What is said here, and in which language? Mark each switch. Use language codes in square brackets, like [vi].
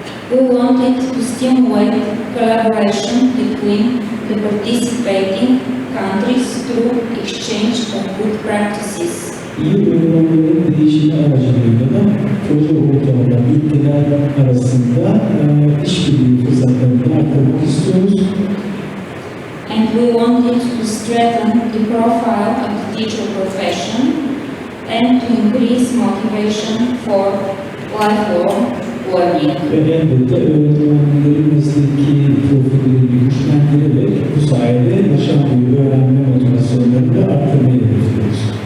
[en] We wanted to stimulate collaboration between the participating countries through exchange of good practices. [tr] İyi uygulamaların değişimi aracılığıyla da proje ortamında ülkeler arasında işbirliği fırsatlarını arttırmak istiyoruz. [en] And we wanted to strengthen the profile of the teacher profession and to increase motivation for lifelong learning. [tr] Ve elbette öğretmenlerin mesleki profillerini güçlendirerek bu sayede yaşam boyu öğrenme motivasyonlarını da arttırmayı hedefliyoruz.